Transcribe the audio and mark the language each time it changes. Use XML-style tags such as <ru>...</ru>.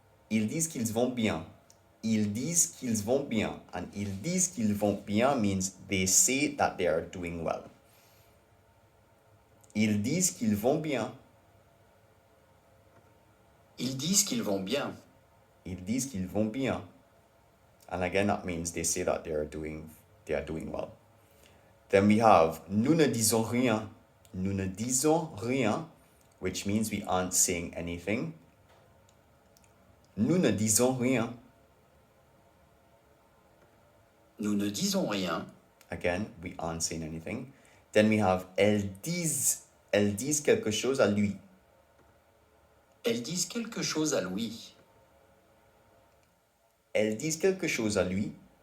<fr>Ils disent qu'ils vont bien. Ils disent qu'ils vont bien.</fr> <en>And</en> <fr>ils disent qu'ils vont bien</fr> <en>means they say that they are doing well.</en> <fr>Ils disent qu'ils vont bien. Ils disent qu'ils vont bien. Ils disent qu'ils vont bien.</fr> <en>And again, that means they say that they are doing well. Then we have</en> <fr>nous ne disons rien. Nous ne disons rien,</fr> <en>which means we aren't saying anything.</en> <fr>Nous ne disons rien. Nous ne disons rien.</fr> <en>Again, we aren't saying anything. Then we have</en> <fr>elles disent quelque chose à lui. Elles disent quelque chose à lui. Elles disent quelque chose à lui.</fr>